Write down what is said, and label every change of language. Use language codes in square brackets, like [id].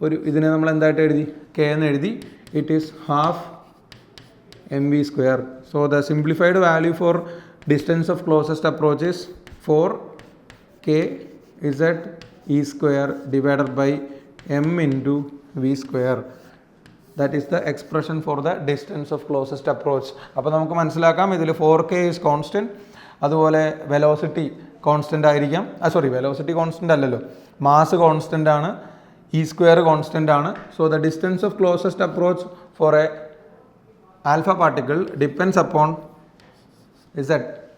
[ml] ഇതിനെ നമ്മൾ എന്തായിട്ട് എഴുതി, K എന്ന് എഴുതി. [en] It is ½ mv². So the simplified value for distance of closest approach is 4KZE² / m into v². That is the expression for the distance of closest approach. [ml] അപ്പോൾ നമുക്ക് മനസ്സിലാക്കാം ഇതിൽ [en] 4k is constant, [ml] അതുപോലെ velocity constant ആയിരിക്കാം. Velocity constant അല്ലല്ലോ, mass constant ആണ്, E square constant ആണ്. [en] So the distance of closest approach for a alpha particle depends upon Z.